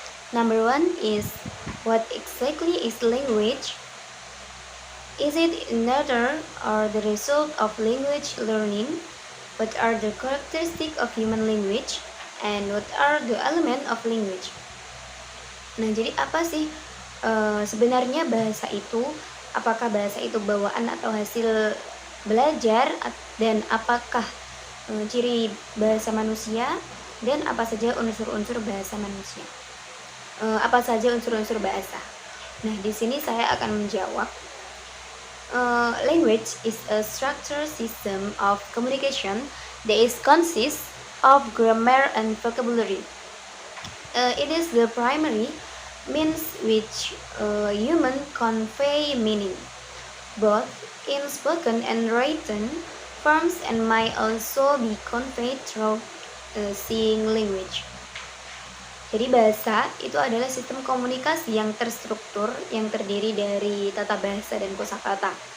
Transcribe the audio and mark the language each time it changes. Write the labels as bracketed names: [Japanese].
[English] Number one is, what exactly is language? Is it another or the result of language learning? What are the characteristics of human language? And what are the elements of language? [Indonesian] Nah, jadi apa sih sebenarnya bahasa itu? Apakah bahasa itu bawaan atau hasil belajar? Dan apakah ciri bahasa manusia? Dan apa saja unsur-unsur bahasa manusia? Apa saja unsur-unsur bahasa? Nah, di sini saya akan menjawab. [English] Language is a structured system of communication that is consists of grammar and vocabulary. It is the primary means which human convey meaning, both in spoken and written forms, and might also be conveyed through seeing language. [Indonesian] Jadi bahasa itu adalah sistem komunikasi yang terstruktur, yang terdiri dari tata bahasa dan kosakata.